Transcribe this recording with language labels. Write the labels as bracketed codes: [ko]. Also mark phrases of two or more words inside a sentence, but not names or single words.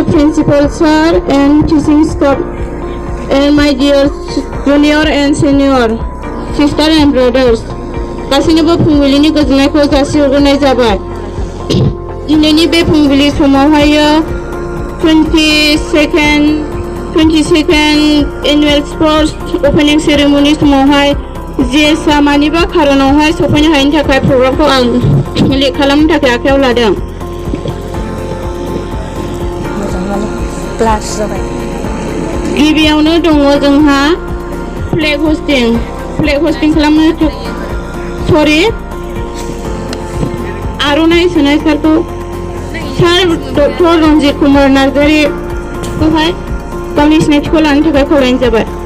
[en] principal sir and teaching staff, and my dear junior and senior sister and brothers. [brx] गासैनोबो फुंबिलिनि गोजोननायखौ जासिहरग्रोनाय जाबाय। दिनैनि बे फुंबिलि समावहायो [en] 22nd annual sports opening ceremony [brx] समावहाय जेसा मानिबा खारनावहाय सफैनो हायैनि थाखाय प्रग्रामखौ आं लेट खालामनो थाखाय आखायाव लादों। गिबियावनो दङ जोंहा [en] flag hoisting [brx] खालामनो आर'नाइ सोनाय सारखौ सार डक्टर रन्जित कुमार नार्जारिखौहाय गावनि सिनायथिखौ लानो थाखाय खावलायनाय जाबाय।